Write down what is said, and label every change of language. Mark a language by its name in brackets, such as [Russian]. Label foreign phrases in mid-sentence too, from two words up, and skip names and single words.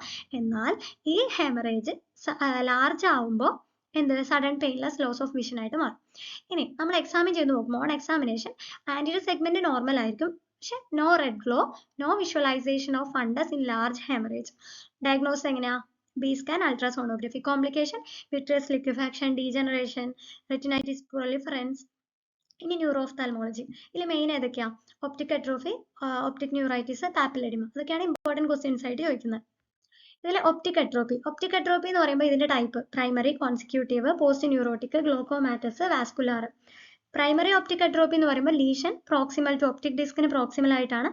[Malayalam] എന്നാൽ ഈ [English] hemorrhage large ആവുമ്പോൾ sudden painless loss of vision [Malayalam] ആയിട്ട് മാറും. ഇനി നമ്മൾ എക്സാമിൻ ചെയ്ത് നോക്കും, [English] on examination anterior segment normal [Malayalam] ആയിരിക്കും, പക്ഷെ [English] no red glow, no visualization of fundus in large hemorrhage. [Malayalam] ഡയഗ്നോസ് എങ്ങനെയാ? [English] B-scan, ultrasonography. Complication, vitreous liquefaction, degeneration, retinitis proliferans. ഇനി neuro ophthalmology, ഇതിൽ മെയിൻ ഏതൊക്കെയാ? optic atrophy, optic neuritis, papilledema. അതൊക്കെയാണ് important questions [Malayalam] ആയിട്ട് ചോദിക്കുന്നത്. ഇതിൽ [English] optic atrophy [Malayalam] എന്ന് പറയുമ്പോൾ ഇതിന്റെ [English] type primary, consecutive, post neuritic, glaucomatous, vascular. primary optic atrophy [Malayalam] എന്ന് പറയുമ്പോൾ [English] lesion proximal to optic disc proximal ആയിട്ടാണ്.